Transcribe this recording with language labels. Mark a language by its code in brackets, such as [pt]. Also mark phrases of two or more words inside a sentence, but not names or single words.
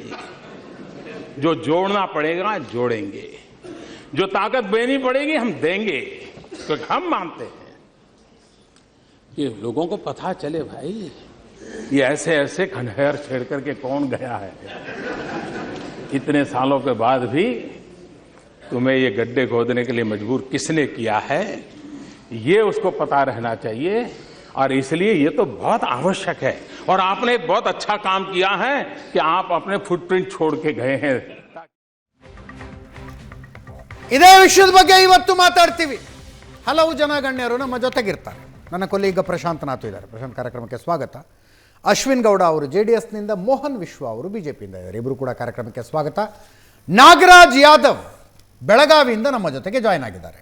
[hi] जो जोड़ना पड़ेगा जोड़ेंगे, जो ताकत देनी पड़ेगी हम देंगे, क्योंकि हम मानते हैं कि लोगों को पता चले भाई ये ऐसे ऐसे खंडहर छेड़ करके कौन गया है, इतने सालों के बाद भी तुम्हें ये गड्ढे खोदने के लिए मजबूर किसने किया है, ये उसको पता रहना चाहिए। और इसलिए ये तो बहुत आवश्यक है और आपने एक बहुत अच्छा काम किया है कि आप अपने फुटप्रिंट छोड़ के गए हैं। [kn] ಇದೇ ವಿಷಯದ ಬಗ್ಗೆ ಇವತ್ತು ಮಾತಾಡ್ತೀವಿ. ಹಲವು ಜನ ಗಣ್ಯರು ನಮ್ಮ ಜೊತೆಗಿರ್ತಾರೆ. ನನ್ನ ಕೊಲೀಗ ಪ್ರಶಾಂತ್ ನಾಥು ಇದ್ದಾರೆ. ಪ್ರಶಾಂತ್, ಕಾರ್ಯಕ್ರಮಕ್ಕೆ ಸ್ವಾಗತ. ಅಶ್ವಿನ್ ಗೌಡ ಅವರು ಜೆಡಿಎಸ್ನಿಂದ, ಮೋಹನ್ ವಿಶ್ವ ಅವರು ಬಿಜೆಪಿಯಿಂದ ಇದ್ದಾರೆ. ಇಬ್ಬರು ಕೂಡ ಕಾರ್ಯಕ್ರಮಕ್ಕೆ ಸ್ವಾಗತ. ನಾಗರಾಜ್ ಯಾದವ್ ಬೆಳಗಾವಿಯಿಂದ ನಮ್ಮ ಜೊತೆಗೆ ಜಾಯ್ನ್ ಆಗಿದ್ದಾರೆ.